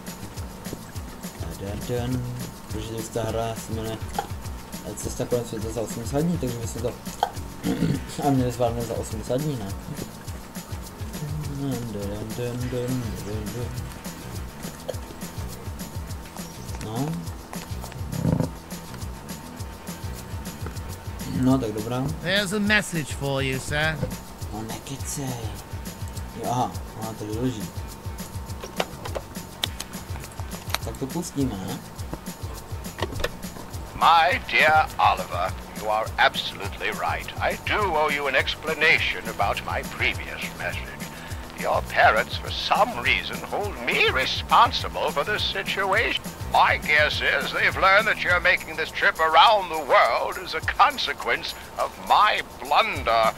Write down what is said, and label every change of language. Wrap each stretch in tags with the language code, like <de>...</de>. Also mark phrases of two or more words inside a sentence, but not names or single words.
<cs>Protože ta hra se jmenuje Cesta kolem světa za 80 dní, takže by se to a měli zvládnout za 80 dní, ne? No. No, tak dobrá.</cs> <en>There's a message for you, sir.</en> <cs>No nekecej. Jo, aha, tady leží. Tak to pustíme, ne?</cs> <en>My dear Oliver, you are absolutely right. I do owe you an explanation about my previous message. Your parents, for some reason, hold me responsible for this situation. My guess is they've learned that you're making this trip around the world as a consequence of my blunder.</en>